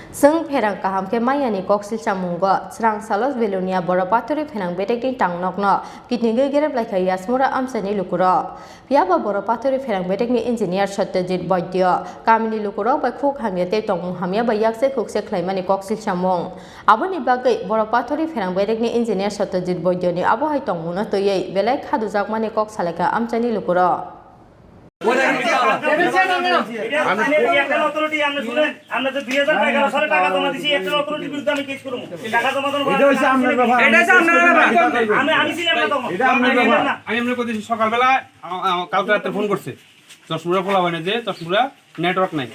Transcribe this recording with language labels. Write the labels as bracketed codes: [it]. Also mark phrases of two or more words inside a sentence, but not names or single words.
[trp] Sung Pherang kaham ke mayani koksil chamungo Srang salos Belonia Barapathori Pherang Bedekni Tangnokno Kitingwi Gereblaikha Yashmura Amchaini Lukurok Piaba Barapathori Pherang Bedekni engineer Satyajit Boydyo Kamini Lukurok by Khuk Hamyate Tong Hamya by Yakse Khukse Klaimani koksil chamung Aboni bagai Barapathori Pherang Bedekni engineer Satyajit Boydyo ni abo hai tongmuna toyei belai khadujak mani kok saleka Amchaini Lukurok [bn] সকালবেলা কালকে রাতে ফোন করছে যশমুরা ফোলা হয় না যে যশমুরা নেটওয়ার্ক নাই